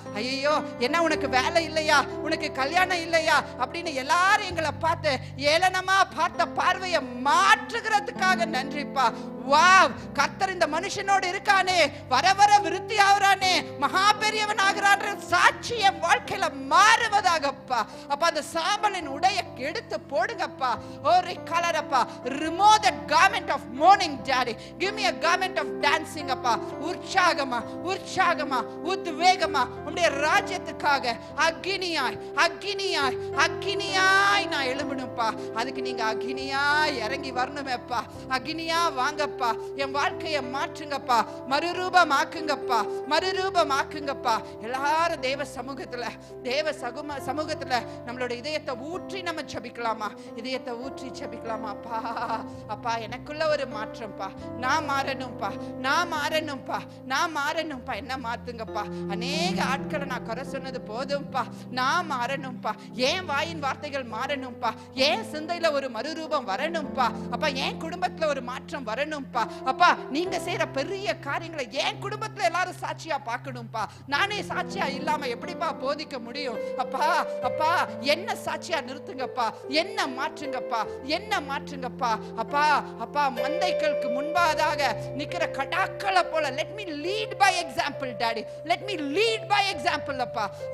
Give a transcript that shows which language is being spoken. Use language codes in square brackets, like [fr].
[ta] ஐயோ என்ன உனக்கு வேலை இல்லையா, உனக்கு கல்யாணம் இல்லையா அப்படின்னு எல்லாரும் எங்களை பார்த்து ஏளனமா பார்த்த பார்வையை மாற்றுகிறதுக்காக நன்றிப்பா. வாவ், கர்த்தர் இந்த மனுஷனோடு இருக்கானே, வர வர விருத்தி ஆகுறானே, மகா பெரியவன் ஆகிறான் சாட்சி என் வாழ்க்கையில மாறுவதாகப்பா. அப்ப அந்த சாம்பலின் உடைய எடுத்து போடுங்கப்பா. ஒரு கலரப்பா, [en] remove that garment of mourning daddy, give me a garment of dancing [ta] அப்பா. உற்சாகமா உற்சாகமா உத்வேகமா உம்முடைய ராஜ்யத்துக்காக அக்கினியாய் அக்கினியாய் அக்கினியாய் நான் எழும்பணும்ப்பா. அதுக்கு நீங்க அக்கினியாய் இறங்கி வரணுமேப்பா. அக்கினியா வாங்கப்பா, என் வாழ்க்கையை மாற்றுங்கப்பா, மறுரூபமாக்குங்கப்பா, மறுரூபமாக்குங்கப்பா. எல்லாரும் தேவ சமூகத்துல சமூகத்துல நம்மளோட இதயத்தை ஊற்றி நம்ம ஜெபிக்கலாமா? இதயத்தை ஊற்றி ஜெபிக்கலாமா? அப்பா அப்பா எனக்குள்ள ஒரு மாற்றம்ப்பா, நான் மாறணும்ப்பா, நான் மாறணும்ப்பா, நான் மாறணும்ப்பா. என்ன மாத்துங்கப்பா. அநேக ஆட்களை நான் குறை சொன்னது போதும்ப்பா, நான் மாறணும்ப்பா. ஏன் வாயின் வார்த்தைகள் மாறணும்ப்பா, ஏன் சிந்தையில ஒரு மறுரூபம் வரணும்ப்பா. அப்பா என் குடும்பத்துல ஒரு மாற்றம் வரணும்ப்பா. அப்பா நீங்க செய்யற பெரிய காரியங்களை என் குடும்பத்துல எல்லாரும் சாட்சியா பார்க்கணும்ப்பா. நானே சாட்சியா இல்லாம எப்படிப்பா போதிக்க முடியும்? அப்பா அப்பா என்ன சாட்சியா நிறுத்துங்கப்பா, என்ன மாற்றுங்கப்பா, என்ன மாற்றுங்கப்பா. அப்பா அப்பா மந்தைகளுக்கு முன்பாக நிக்கிற கடாக்களை போல [en] let me lead by example daddy, let me lead by example [ta] அப்பா.